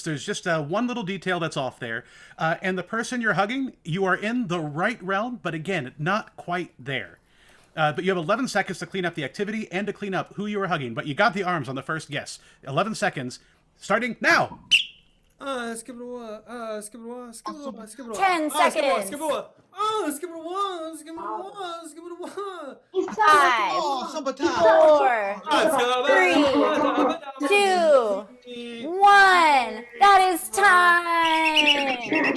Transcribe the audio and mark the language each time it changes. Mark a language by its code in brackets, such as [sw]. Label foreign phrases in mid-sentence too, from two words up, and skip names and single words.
[en] There's just one little detail that's off there. And the person you're hugging, you are in the right realm, but again, not quite there. But you have 11 seconds to clean up the activity and to clean up who you were hugging. But you got the arms on the first guess. 11 seconds, starting now. Skibberwa, skibberwa, skibberwa, skibberwa. 10 seconds. Skibberwa. Skibberwa, skibberwa, skibberwa. 5, 4, 3, 2, 1. That is time.